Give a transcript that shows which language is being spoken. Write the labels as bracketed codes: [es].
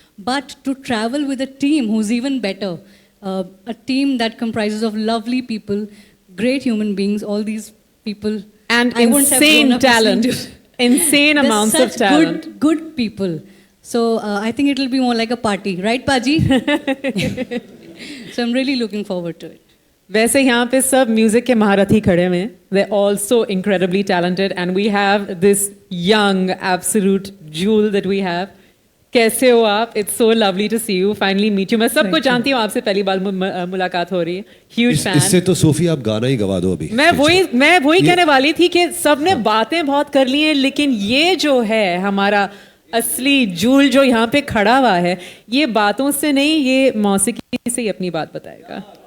[en] But to travel with a team who's even better, a team that comprises of lovely people, great human beings, all these people. And insane talent. Insane amounts of talent. Good people. So I think it'll be more like a party. Right, Paji? So I'm really looking forward to it. [hi] वैसे यहाँ पे सब music के महारथी खड़े हुए हैं. [en] They're all so incredibly talented, and we have this young absolute jewel that we have. [hi] कैसे हो आप? [en] It's so lovely to see you. Finally meet you. [hi] मैं सबको जानती हूँ, आपसे पहली बार मुलाकात हो रही है. [en] Huge fan. [hi] इससे तो सोफी आप गाना ही गवा दो अभी. मैं वही कहने वाली थी कि सबने बातें बहुत कर ली हैं, लेकिन ये जो है हमारा असली जूल जो यहाँ पे खड़ा हुआ है, ये बातों से नहीं, ये मौसीकी से ही अपनी बात बताएगा.